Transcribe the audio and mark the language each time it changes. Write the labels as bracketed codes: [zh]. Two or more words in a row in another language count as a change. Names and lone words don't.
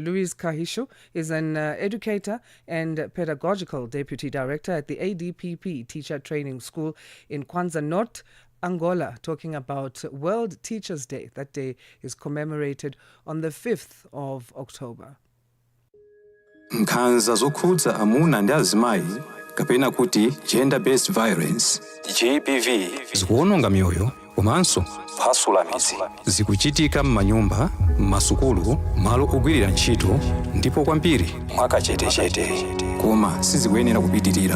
[en] Luis Kahisho is an educator and pedagogical deputy director at the ADPP Teacher Training School in Kwanza North, Angola, talking about World Teachers Day. That day is commemorated on the 5th of October. [ny] Nkhanza zokhudza amuna ndi azimayi kapena kuti [en] gender based violence [ny] GBV zikuwononga mioyo komanso kuphwasula midzi zikuchitika m'manyumba, m'masukulu, malo ogwirira ntchito ndipo kwambiri mwakachetechete, koma sizikuyenera kupitirira.